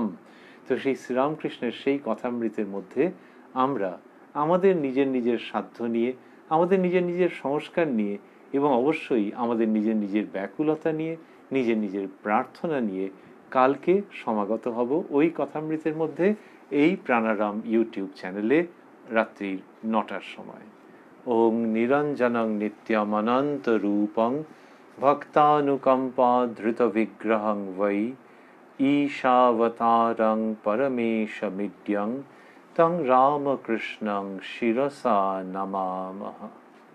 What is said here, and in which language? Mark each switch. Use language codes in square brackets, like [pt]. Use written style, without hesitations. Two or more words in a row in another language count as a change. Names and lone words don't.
[bn] তো সেই শ্রীরামকৃষ্ণের সেই কথামৃতের মধ্যে আমরা আমাদের নিজের নিজের সাধ্য নিয়ে, আমাদের নিজের নিজের সংস্কার নিয়ে এবং অবশ্যই আমাদের নিজের নিজের ব্যাকুলতা নিয়ে, নিজের নিজের প্রার্থনা নিয়ে কালকে সমাগত হব ওই কথামৃতের মধ্যে, এই প্রাণারাম [en] YouTube channel [bn] রাত্রির 9টার সময়। [sa] ওং নিরঞ্জনং নিত্যমনন্ত রূপং ভক্তানুকম্পা ধৃত বিগ্রহং বৈ ঈশাবতারং পরমেশমিড্যং তং রামকৃষ্ণং শিরসা নমামহ।